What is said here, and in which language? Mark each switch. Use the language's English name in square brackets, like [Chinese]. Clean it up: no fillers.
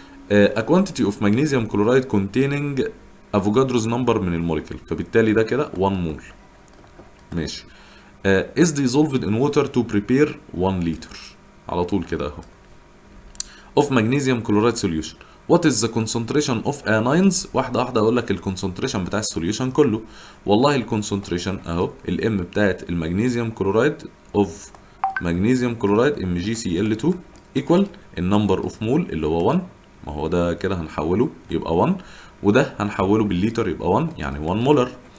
[English] a quantity of magnesium chloride containing [Arabic] افوجادروز نمبر من الموليكول، فبالتالي ده كده 1 مول. ماشي. [English] is dissolved in water to prepare 1 liter، [Arabic] على طول كده اهو. [English] of magnesium chloride solution what is the concentration of anions. [Arabic] واحده واحده اقول لك الكونسنتريشن بتاع السوليوشن كله. والله الكونسنتريشن اهو الام بتاعت المغنيسيوم كلورايد اوف مغنيسيوم كلورايد MgCl2 ايكوال النمبر اوف مول اللي هو 1. ما هو ده كده هنحوله يبقى 1، وده هنحوله بالليتر يبقى 1، يعني 1 مولر.